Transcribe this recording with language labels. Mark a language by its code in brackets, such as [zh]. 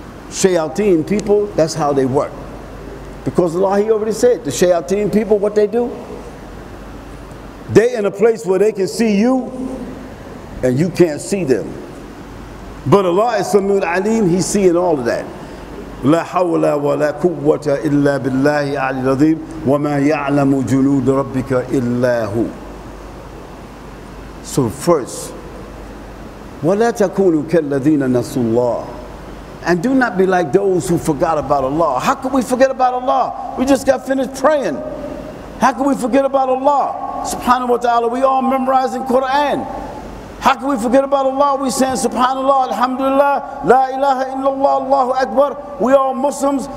[en] Shayateen people, that's how they work. Because Allah, He already said, the shayateen people, what they do? They in a place where they can see you and you can't see them. But Allah is Samiul Alim, He's seeing all of that. [ar] لا حول ولا قوة إلا بالله العلي العظيم وما يعلم جنود ربك إلا هو. [en] So first, [ar] ولا تكونوا كالذين نسوا الله. [en] And do not be like those who forgot about Allah. How could we forget about Allah? We just got finished praying. How can we forget about Allah? Subhanahu wa ta'ala, we all memorizing Quran. How can we forget about Allah? We saying Subhanallah, Alhamdulillah, La ilaha illallah, Allahu Akbar. We all Muslims.